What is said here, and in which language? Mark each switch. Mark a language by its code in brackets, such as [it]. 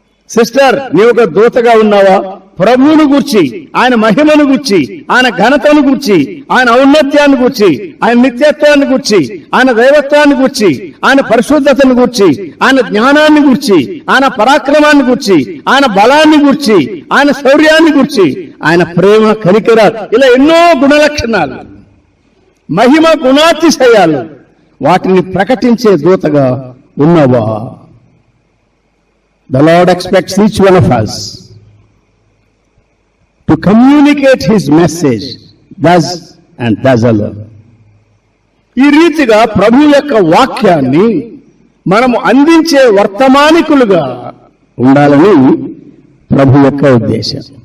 [te] Sister, నీవొక దూతగా ఉన్నావా? ప్రభువును గూర్చి, ఆయన మహిమను గూర్చి, ఆయన ఘనతను గూర్చి, ఆయన ఔన్నత్యాన్ని గూర్చి, ఆయన నిత్యత్వాన్ని గూర్చి, ఆయన దైవత్వాన్ని గూర్చి, ఆయన పరిశుద్ధతను గూర్చి, ఆయన జ్ఞానాన్ని గూర్చి, ఆయన పరాక్రమాన్ని గూర్చి, ఆయన బలాన్ని గూర్చి, ఆయన శౌర్యాన్ని గూర్చి, ఆయన ప్రేమ, కనికరాలు, ఇలా ఎన్నో గుణలక్షణాలు, మహిమ గుణాతిశయాలు, వాటిని ప్రకటించే దూతగా ఉన్నావా? [en] The Lord expects each one of us to communicate His message thus and thus alone. [te] ఈ రీతిగా ప్రభు యొక్క వాక్యాన్ని మనము అందించే వర్తమానికులుగా ఉండాలని ప్రభు యొక్క ఉద్దేశం.